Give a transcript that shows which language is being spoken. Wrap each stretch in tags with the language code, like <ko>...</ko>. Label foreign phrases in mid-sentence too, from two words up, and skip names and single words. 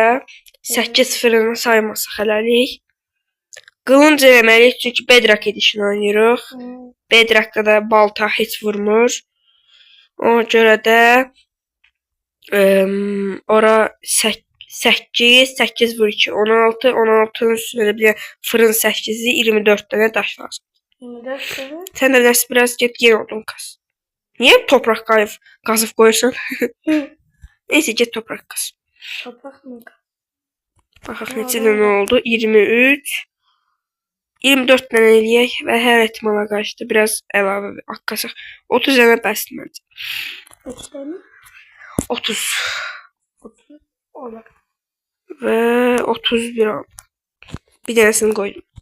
<az>8 fırını saymasaq hələlik. Qılınc eləməliyik çünki Bedrock Edition oynayırıq. Bedrock'da da balta heç vurmur. Ona görə də ora 8 vur 2, 16,</az> <tr>16'nın üstüne bir fırın 8'i 24 tane daş lazım. 24 tane? Sen de biraz get yeni odun kaz. Niye toprak kazıp koyursan? Neyse get toprak kaz. Toprak mı?</tr> <az>Baxaq neçə dənə oldu? 23. 24 tane eləyək və hər ehtimala qarşı biraz əlavə akkasaq. 30 dənə bəsdir məncə.</az> <tr>3 tane? 30. 30. Olur.</tr> <az>Və 31 oldu. Bir dənəsini qoydum.</az>